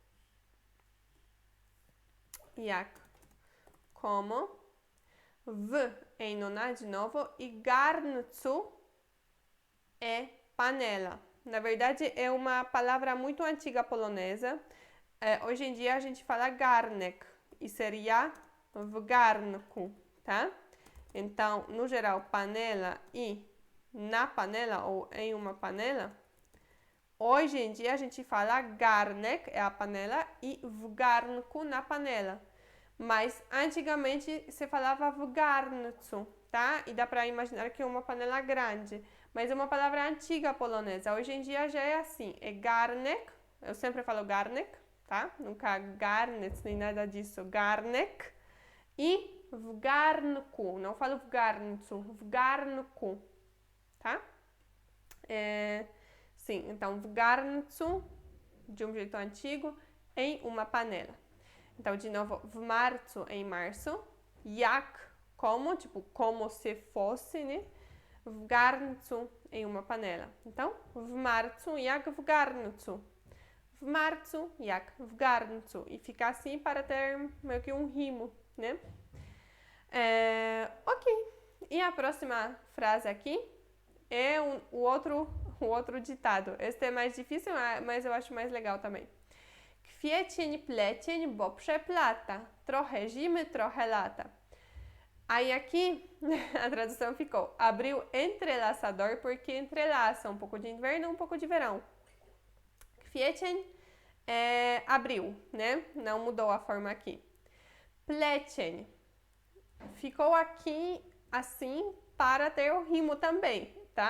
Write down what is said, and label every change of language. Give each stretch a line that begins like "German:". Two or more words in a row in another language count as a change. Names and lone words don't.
Portuguese: Jak, como. W em noná de novo. E garncu é panela. Na verdade, é uma palavra muito antiga polonesa. Hoje em dia a gente fala garnek e seria
Polish: w garnku,
Portuguese: tá? Então, no geral, panela e na panela ou em uma panela. Hoje em dia a gente fala garnek, é a panela, e
Polish: w garnku,
Portuguese: na panela. Mas antigamente se falava
Polish: w garncu,
Portuguese: tá? E dá pra imaginar que é uma panela grande. Mas é uma palavra antiga polonesa. Hoje em dia já é assim, é garnek. Eu sempre falo garnek, tá? Nunca garnec, nem nada disso. Garnek. E
Polish: w garnku.
Portuguese: Não falo
Polish: w garncu, w garnku,
Portuguese: tá? Sim, então
Polish: w garncu,
Portuguese: de um jeito antigo, em uma panela. Então, de novo,
Polish: w marcu,
Portuguese: em março. Jak, como, tipo, como se fosse, né?
Polish: W garncu,
Portuguese: em uma panela. Então,
Polish: w marcu, jak w garncu. W marcu, jak w garncu.
Portuguese: E fica assim para ter meio que um rimo, né? Ok. E a próxima frase aqui é o outro ditado. Este é mais difícil, mas eu acho mais legal também.
Polish: Kwiecień, plecień, bo przeplata. Trochę zimy, trochę lata.
Portuguese: Aí aqui a tradução ficou abril entrelaçador porque entrelaça um pouco de inverno, um pouco de verão. Kwiecień é abril, né? Não mudou a forma aqui. Plecień ficou aqui assim para ter o rimo também, tá?